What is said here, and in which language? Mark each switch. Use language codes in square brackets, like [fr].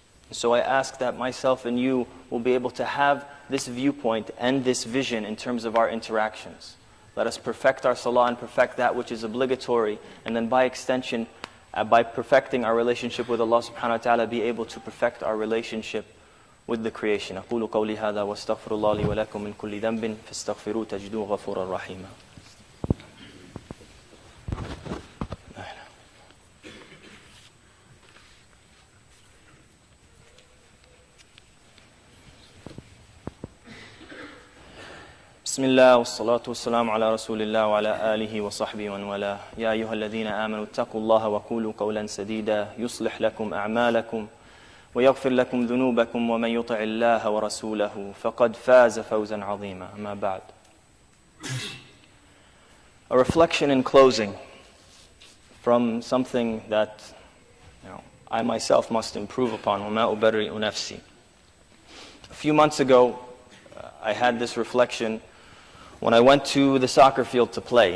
[en] So I ask that myself and you will be able to have this viewpoint and this vision in terms of our interactions. Let us perfect our salah and perfect that which is obligatory, and then by extension, by perfecting our relationship with Allah subhanahu wa ta'ala, be able to perfect our relationship with the creation. [ar] أقول قولي هذا واستغفر الله لي ولكم من كل ذنب فاستغفروه تجدوه غفورا رحيما. بسم الله والصلاة والسلام على رسول الله وعلى آله وصحبه ومن والاه. يا أيها الذين آمنوا اتقوا الله وقولوا قولا سديدا يصلح لكم أعمالكم ويغفر لكم ذنوبكم ومن يطع الله ورسوله فقد فاز فوزا عظيما. أما بعد. [en] A reflection in closing from something that I myself must improve upon. [ar] وما أبرئ نفسي. [en] A few months ago, I had this reflection when I went to the soccer field to play.